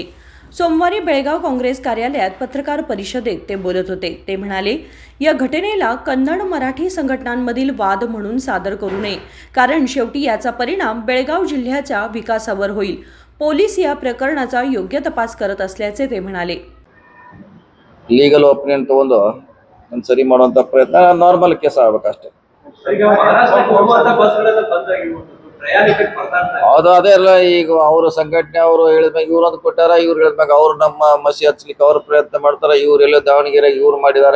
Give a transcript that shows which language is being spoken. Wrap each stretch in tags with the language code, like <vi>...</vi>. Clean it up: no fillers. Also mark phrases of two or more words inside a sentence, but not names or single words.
<mr>सोमवारी बेळगाव काँग्रेस कार्यालयात पत्रकार परिषदेत ते बोलत होते। ते म्हणाले, या घटनेला कन्नड मराठी संघटनांमधील वाद म्हणून सादर करू नये, कारण शेवटी याचा परिणाम बेळगाव जिल्ह्याच्या विकासावर होईल। पोलीस या प्रकरणाचा योग्य तपास करत असल्याचे ते म्हणाले।</mr> <en>legal opinion</en> <kn>ತಗೊಂಡು ಒಂದು ಸರಿ ಮಾಡುವಂತ ಪ್ರಯತ್ನ</kn> <en>normal case</en> <kn>ಆಗಬೇಕಷ್ಟೇ। ಹೌದು, ಅದೇ ಅಲ್ಲ, ಈಗ ಅವರು ಸಂಘಟನೆ ಅವರು ಹೇಳಿದ್ಮ್ಯಾಗ ಇವ್ರೊಂದು ಕೊಟ್ಟಾರ, ಇವ್ರು ಹೇಳಿದ್ಮ್ಯಾಗ ಅವ್ರು ನಮ್ಮ ಮಸಿ ಹಚ್ಚಲಿಕ್ಕೆ ಅವ್ರು ಪ್ರಯತ್ನ ಮಾಡ್ತಾರೆ, ಇವ್ರು ಎಲ್ಲೋ ದಾವಣಗೆರೆ ಇವ್ರು ಮಾಡಿದ್ದಾರೆ।</kn>